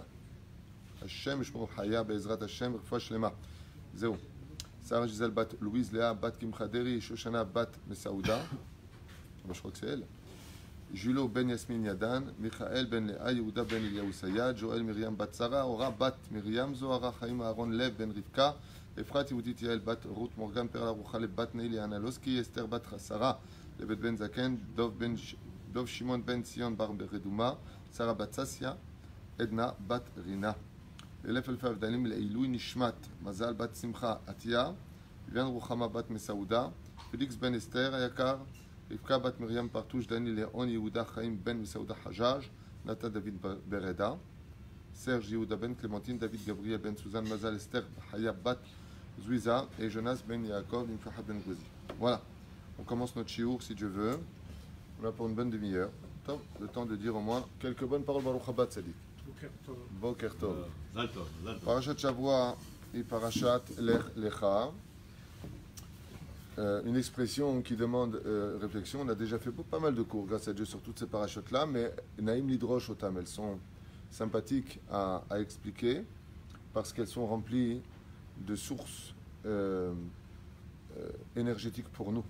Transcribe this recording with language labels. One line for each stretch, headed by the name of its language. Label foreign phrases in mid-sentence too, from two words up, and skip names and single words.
Hebrew: השם שמור חיה בעזרת השם רפואה שלמה.
French: Zéro. Sarah Gisèle Bat Louise Léa Bat Kimchaderi Shoshana Bat Mesaouda. Je crois que c'est elle. Julo Ben Yasmin Yadan. Michael Ben Léa Yehuda Ben Eliyahu Sayad. Joël Myriam Bat Sarah. Ora Bat Myriam Zohara Chaim Aaron Lev Ben Rivka. Efrat Yehudit Yael Bat Ruth Morgan Perla Ruchale Bat Neili Analoski. Esther Bat Sarah. Levet Ben Zaken. Dov Shimon Ben Sion Bar Beredouma. Sarah Bat Sassia, Edna Bat Rina. L'élève Elfav Dalim
Hebrew: לעילוי נשמת,
French: Mazal Bat Simcha Atia, Vivian Ruchama Bat Mesauda, Félix Ben Esther Ayakar, Rivka Bat Miriam Partouche, Dani Léon Yehuda Chaim Ben Mesauda Hajaj, Nata David Bereda, Serge Yehuda Ben Clémentine, David Gabriel Ben Suzanne, Mazal Esther Haya Bat Zouiza et Jonas Ben Yaakov Nimfaha Ben Gouzi. Voilà, on commence notre shiur si Dieu veut. On a pour une bonne demi-heure. Le temps de dire au moins quelques bonnes paroles.
Hebrew: ברוך הבא צדיק. בוקר טוב.
French: Parashat Shavua et Parashat Lech Lecha. Une expression qui demande réflexion. On a déjà fait pas mal de cours, grâce à Dieu, sur toutes ces parachutes-là, mais
Hebrew: נעים לדרוש אותם,
French: elles sont sympathiques à expliquer parce qu'elles sont remplies de sources énergétiques pour nous.